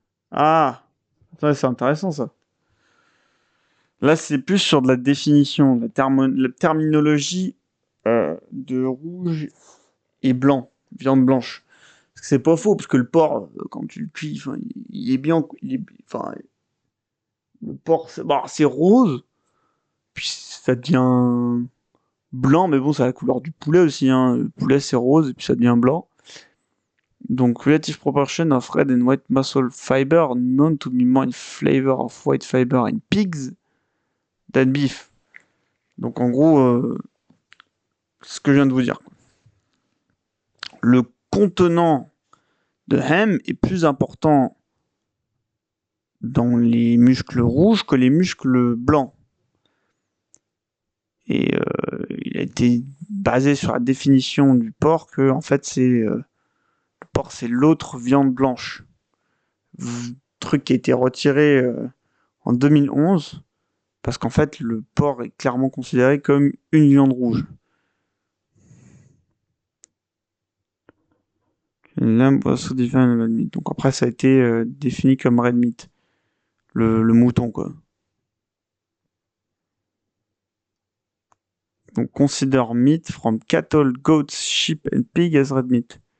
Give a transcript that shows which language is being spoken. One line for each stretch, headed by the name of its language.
French: Ah, ça c'est intéressant ça. Là, c'est plus sur de la définition, la terminologie de rouge et blanc, viande blanche. Parce que c'est pas faux, parce que le porc, quand tu le cuis, enfin, il est bien, enfin, le porc, bon, c'est rose, puis ça devient blanc, mais bon, c'est la couleur du poulet aussi, hein. Le poulet, c'est rose, et puis ça devient blanc.
English: Donc, relative proportion of red and white muscle fiber known to be more in flavor of white fiber in pigs than beef.
French: Donc, en gros, ce que je viens de vous dire. Le contenant de ham est plus important dans les muscles rouges que les muscles blancs. Et il a été basé sur la définition du porc que, en fait, le porc, c'est l'autre viande blanche. Truc qui a été retiré en 2011 parce qu'en fait, le porc est clairement considéré comme une viande rouge.
English: Lamb was so defined red meat.
French: Donc après, ça a été défini comme red meat, le mouton, quoi.
English: Donc consider meat from cattle, goats, sheep and pig as red meat.